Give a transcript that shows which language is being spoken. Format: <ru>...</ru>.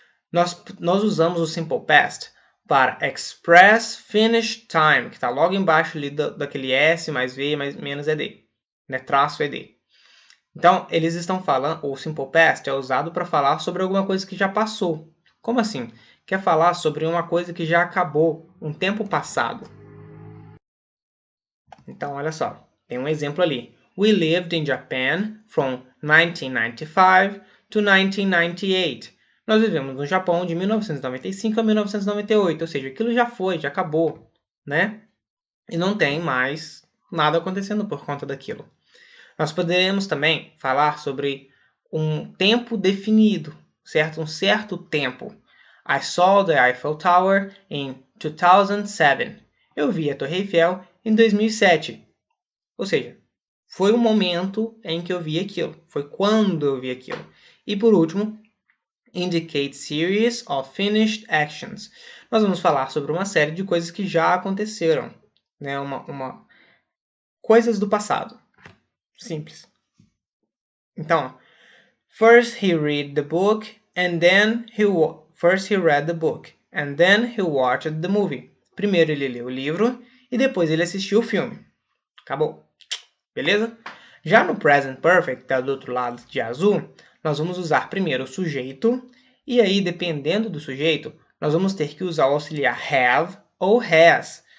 <pt>Nós usamos o Simple Past para</pt> <en>Express Finish Time,</en> <pt>que está logo embaixo ali daquele S mais V mais menos ED, né? Traço ED. Então, eles estão falando, o Simple Past é usado para falar sobre alguma coisa que já passou. Como assim? Quer falar sobre uma coisa que já acabou, um tempo passado. Então, olha só, tem um exemplo ali.</pt> <en>We lived in Japan from 1995 to 1998.</en> <pt>Nós vivemos no Japão de 1995 a 1998, ou seja, aquilo já foi, já acabou, né? E não tem mais nada acontecendo por conta daquilo. Nós poderemos também falar sobre um tempo definido, certo? Um certo tempo.</pt> <en>I saw the Eiffel Tower in 2007.</en> <pt>Eu vi a Torre Eiffel em 2007. Ou seja, foi o momento em que eu vi aquilo. Foi quando eu vi aquilo. E por último,</pt> <en>indicate series of finished actions.</en> <pt>Nós vamos falar sobre uma série de coisas que já aconteceram, né? Coisas do passado. Simples. Então,</pt> <en>first he read the book and then first he read the book and then he watched the movie.</en> <pt>Primeiro ele leu o livro e depois ele assistiu o filme. Acabou. Beleza? Já no present perfect, que tá do outro lado de azul, nós vamos usar primeiro o sujeito, e aí, dependendo do sujeito, nós vamos ter que usar o auxiliar have ou has.</pt>